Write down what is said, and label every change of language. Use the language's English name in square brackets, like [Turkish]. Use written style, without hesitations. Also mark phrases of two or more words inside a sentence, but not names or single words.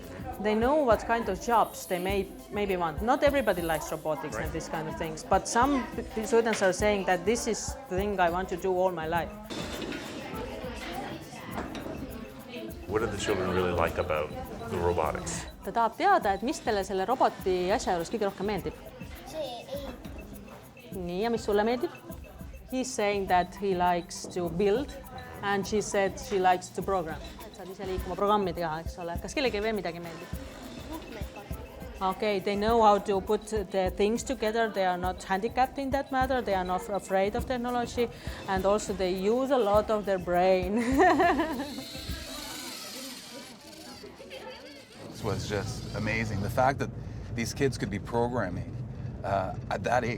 [English] They know what kind of jobs they maybe want. Not everybody likes robotics and these kind of things, but some students are saying that this is the thing I want to do all my life. What did the children really like about the robotics? [Estonian] Ta tahab teada, et mis talle selle roboti asja juures kõige rohkem meeldib. Nii, ja mis sulle meeldib? [English] He's saying that he likes to build and she said she likes to program. [Estonian] Saad ise liikuma programmi teha, eks ole. Kas kellegi veel midagi meeldib? [English] Okay, they know how to put the things together. They are not handicapped in that matter. They are not afraid of technology. And also they use a lot of their brain. This was just amazing. The fact that these kids could be programming at that age.